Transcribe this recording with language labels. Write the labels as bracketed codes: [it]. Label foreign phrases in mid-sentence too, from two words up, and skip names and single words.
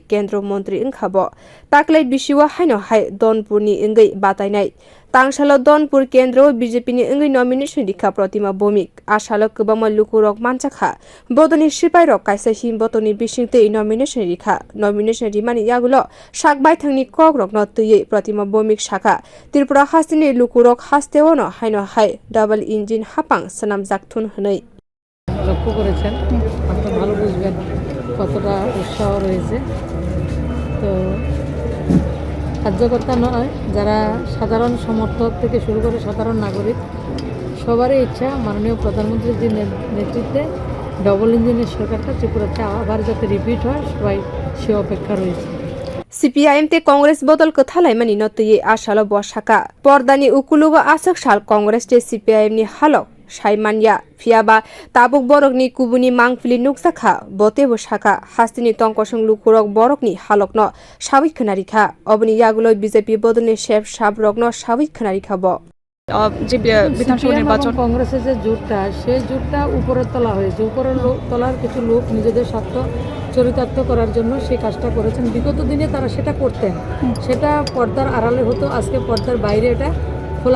[trp] kendra montri wngkha bo taklai bisiwa haino hai Donpur ni wngwi batainai Tangsalo Donpur kendra BJP ni wngwi nomination rikha Pratima Bhowmik Asalo kwbangma lukurok manchakha bodoni sipai rok kaisa himbotoni bisingtei nomination rikha nomination rimani yagulo sakbai thangni kok rokno tuye Pratima Bhowmik shakha Tripura hastini lukurok hasteono haino hai [en] double engine [trp] hapang sanam jakthun hwnei [bn] লক্ষ্য করেছেন আপনি ভালো বুঝবেন কতটা উৎসাহ রয়েছে তো কার্যকর্তা নয় যারা সাধারণ সমর্থক থেকে শুরু করে সাধারণ নাগরিক সবারই ইচ্ছা মাননীয় প্রধানমন্ত্রীর যে নেতৃত্বে [en] double engine [bn] সরকারটা ত্রিপুরাতে আবার যাতে রিপিট হয় সবাই সে অপেক্ষা রয়েছে [trp] CPIM te Congress bodol kothalai mani notuye Asalo boshaka pordani ukulugo asak sal Congress te CPIM ni halok saimanya fiaba tabuk borok ni kubuni mangpili nuksakha bote boshaka hastini tongkosong lukurok borok ni halokno sawik khonarikha Aboni yagulo BJP bodol ni chef sabrokno sawik khonarikha bo [bn] যে বিধানসভা নির্বাচন কংগ্রেসের যে জোটটা সেই জোটটা উপরে তোলা হয়েছে উপরের তোলার কিছু লোক নিজেদের স্বার্থ চরিতার্থ করার জন্য সেই কাজটা করেছেন বিগত দিনে তারা সেটা করতেন সেটা পর্দার আড়ালে হতো আজকে পর্দার বাইরে এটা খোলা